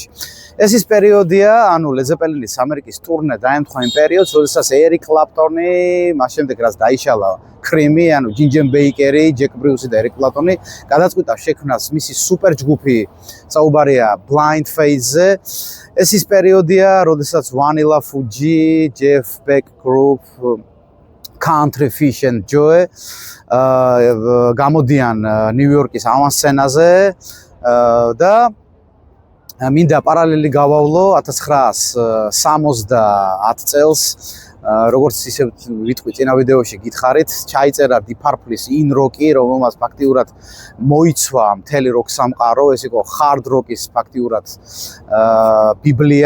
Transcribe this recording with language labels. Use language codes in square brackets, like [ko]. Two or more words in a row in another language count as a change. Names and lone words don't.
[ka] ეს ის პერიოდია, ანუ Led Zeppelin-ის ამერიკის ტურნე დაემთხვა იმ პერიოდს, როდესაც ერიკ კლაპტონი, მას შემდეგ რაც დაიშალა კრიმი, ანუ ჯინჯერ ბეიკერი, ჯეკ ბრიუსი და ერიკ კლაპტონი გადაწყვიტა შექმნას მისი სუპერ ჯგუფი, საუბარია Blind Faith-ზე. ეს ის პერიოდია, როდესაც Vanilla Fudge, Jeff Beck Group, Country Fish and Joe გამოდიან ნიუ-იორკის ავანსცენაზე და მინდა პარალელი გავავლო 1970 წელს, როგორც ისე ვიტყვი წინა ვიდეოში გითხარით, ჩაიწერა Deep Purple-ის In Rock-ი, რომელმაც ფაქტიურად მოიცვა მთელი როკ სამყარო, ეს იყო [en] hard rock- [ka] ის ფაქტიურად ბიბლია.